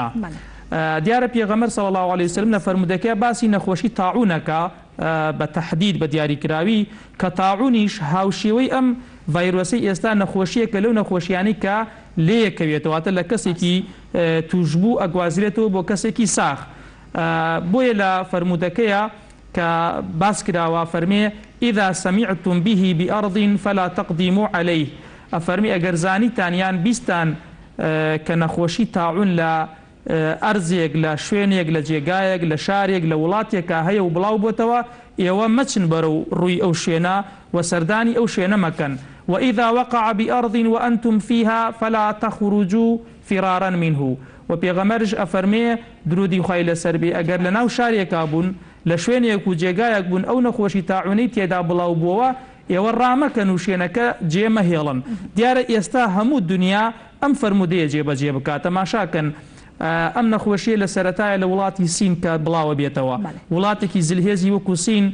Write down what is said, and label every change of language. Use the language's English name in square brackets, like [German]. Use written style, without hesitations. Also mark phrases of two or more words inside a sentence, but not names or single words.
[Central Kurdish] دیارە پێغەمبەر [Arabic] صلی الله عليه وسلم [Central Kurdish] لە فەرمودەکەی باسی نەخۆشی تاعونەکە بە تەحدید بە دیاریکراوی کە تاعونیش هاوشێوەی ئەم ڤایرۆسی ئێستا نەخۆشیەکە لەو نەخۆشیانی کە لێیەکەوێتەوە، واتە لە کەسێکی توشبوو ئەگوازرێتەوە بۆ کەسێکی ساخ. بۆیە لە فەرمودەکەیە کە باس کراوە فەرمێ [Arabic] ئیذا سەمیعتم به بأرض فلا تقدیموا عەلەیه [Central Kurdish] ئەفەرمی ئەگەر زانیتان یان بیستان کە نەخۆشی تاعون لە ئەرزێک لە شوێنێک لە جێگایەک لە شارێک لە وڵاتێکە هەیە و بڵاو بۆتەوە ئێوە مەچن بەرەو ڕووی ئەو شوێنە و سەردانی ئەو شوێنە مەکەن [Arabic] وإذا وقع بأرض وأنتم فيها فلا تخرجوا فرارا منه [Central Kurdish] و پێغەمبەرش ئەفەرمێ درودی خوای لەسەر بێ ئەگەر لە ناو شارێکا بوون لە شوێنێک و جێگایەک بوون ئەو نەخۆشی تاعونەی تێدا بڵاو بووەوە ئێوە ڕامەکەن و شوێنەکە جێمەهێڵن دیارە ئێستا هەموو دنیا ئەم فەرمودەیە جێبەجێ بکات تەماشاکەن ئەم نەخۆشیە لە سەرەتایە لە وڵاتی سین کە بڵاوە بێتەوە وڵاتێکی زلهێزی وەکو سین